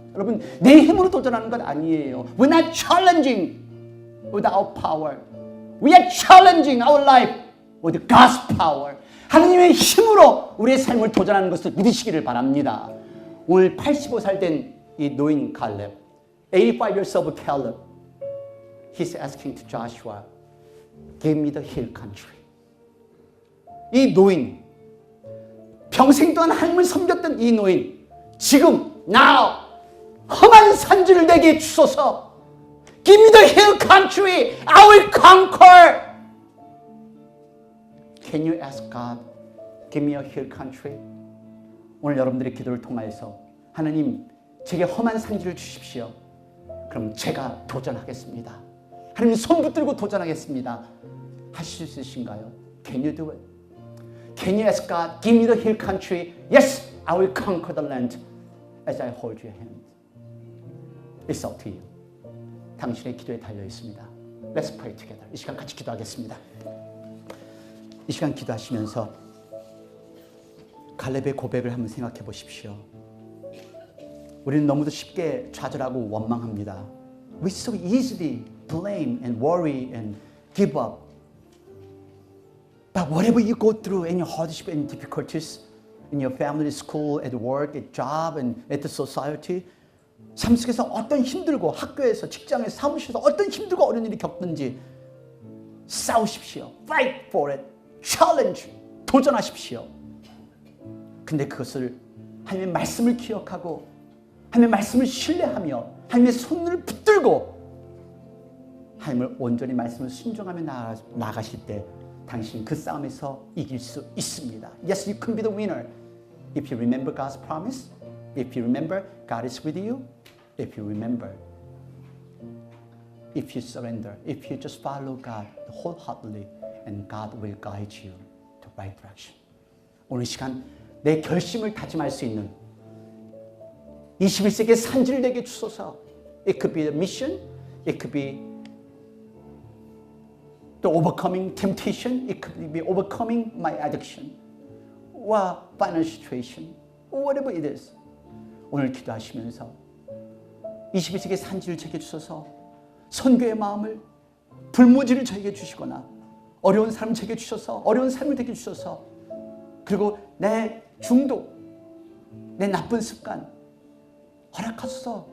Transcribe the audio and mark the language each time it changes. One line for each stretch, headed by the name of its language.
Korean: 여러분, 내 힘으로 도전하는 건 아니에요.
English: We're not challenging with our power. We are challenging our life with God's power.
Korean: 하나님의 힘으로 우리의 삶을 도전하는 것을 믿으시기를 바랍니다. 오늘 85살 된 이 노인 칼렙,
English: 85 years old Caleb, he's asking to Joshua, give me the hill country.
Korean: 이 노인, 평생 동안 하나님을 섬겼던 이 노인, 지금 now 험한 산지를 내게 주소서.
English: Give me the hill country. I will conquer. Can you ask God, give me a hill country?
Korean: 오늘 여러분들의 기도를 통하여서 하나님, 제게 험한 산지를 주십시오. 그럼 제가 도전하겠습니다. 하나님 손 붙들고 도전하겠습니다. 하실 수 있으신가요?
English: Can you do it? Can you ask God, give me the hill country? Yes, I will conquer the land as I hold your hand. It's up to you.
Korean: 당신의 기도에 달려 있습니다.
English: Let's pray together.
Korean: 이 시간 같이 기도하겠습니다. 이 시간 기도하시면서 갈렙의 고백을 한번 생각해 보십시오. 우리는 너무도 쉽게 좌절하고 원망합니다.
English: We so easily blame and worry and give up. But whatever you go through, any hardship and difficulties in your family, school, at work, at job, and at the society,
Korean: 삶 속에서 어떤 힘들고 학교에서, 직장에서, 사무실에서 어떤 힘들고 어려운 일이 겪든지 싸우십시오.
English: Fight for it. Challenge.
Korean: 도전하십시오. 근데 그것을 하나님의 말씀을 기억하고 하나님의 말씀을 신뢰하며 하나님의 손을 붙들고 하나님을 온전히 말씀을 순종하며 나아가실 때 당신 그 싸움에서 이길 수 있습니다.
English: Yes, you can be the winner. If you remember God's promise, if you remember God is with you, if you remember, if you surrender, if you just follow God wholeheartedly, and God will guide you to the right direction.
Korean: 오늘 시간 내 결심을 다짐할 수 있는 21세기의 산지를 내게 주소서.
English: It could be a mission. It could be the overcoming temptation. It could be overcoming my addiction. 와 financial situation. Whatever it is.
Korean: 오늘 기도하시면서 21세기의 산지를 제게 주소서. 선교의 마음을 불모지를 저에게 주시거나 어려운 삶을 제게 주셔서 어려운 삶을 되게 주셔서 그리고 내 중독, 내 나쁜 습관 허락하소서.